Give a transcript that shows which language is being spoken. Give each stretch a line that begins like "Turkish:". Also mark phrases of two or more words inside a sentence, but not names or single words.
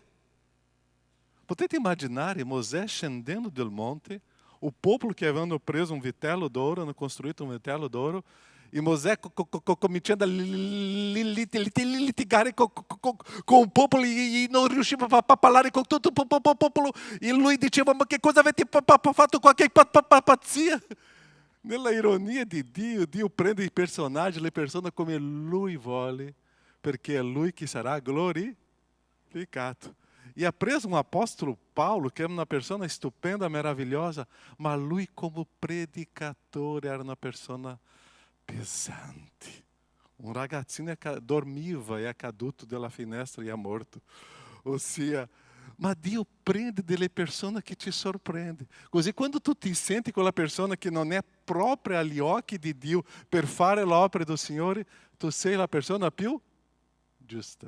Italian: Potete immaginare Mosè scendendo del monte, o popolo che avevano preso un vitello d'oro, hanno costruito un vitello d'oro, e Mosè cominciando a litigare con il popolo e non riusciva a parlare con tutto il popolo, e lui diceva, ma che cosa avete fatto, qualche pazzia? Nella ironia di Dio, Dio prende i personaggi, le persone come lui vuole, perché è lui che sarà glorificato. E ha preso
Portuguese: um apóstolo Paulo, que era uma pessoa estupenda, maravilhosa, mas lui como predicatore era uma pessoa pesante.
Italian: Um ragazzino dormiva e é caduto della finestra e é morto. Ossia, ma Dio prende delle persone che ti sorprende. Così quando tu ti senti con la persona che non è propria agli occhi di Dio per fare l'opera del Signore, tu sei la persona più giusta.